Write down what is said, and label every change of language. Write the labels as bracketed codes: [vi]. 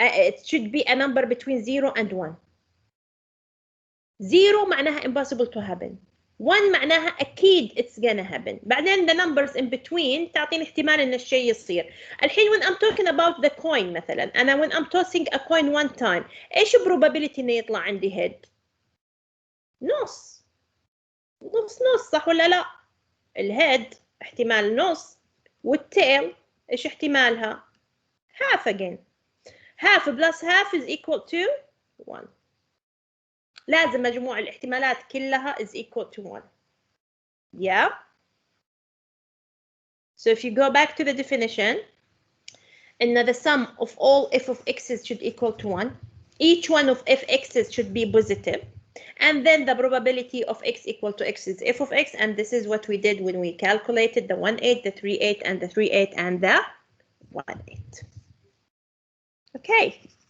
[en] It should be a number between 0 and 1. 0 [ar] معناها [en] impossible to happen. 1 [ar] معناها أكيد [en] it's gonna happen. [ar] بعدين [en] the numbers in between [ar] تعطيني احتمال إن الشيء يصير. [en] الحين when I'm talking about the coin مثلا أنا when I'm tossing a coin one time [ar] إيش probability إنه يطلع عندي [en] head؟ نص. [ar] نص نص صح ولا لا؟ الهيد احتمال نص والتيل إيش احتمالها؟ [en] half again. half plus half is equal to 1. [ar] لازم مجموع الاحتمالات كلها [en] is equal to 1. Yeah? So if you go back to the definition, in the sum of all f of x's should equal to 1. Each one of f x's should be positive. And then the probability of x equal to x is f of x. And this is what we did when we calculated the 1 8, the 3 8, and the 3 8, and the 1 8. Okay.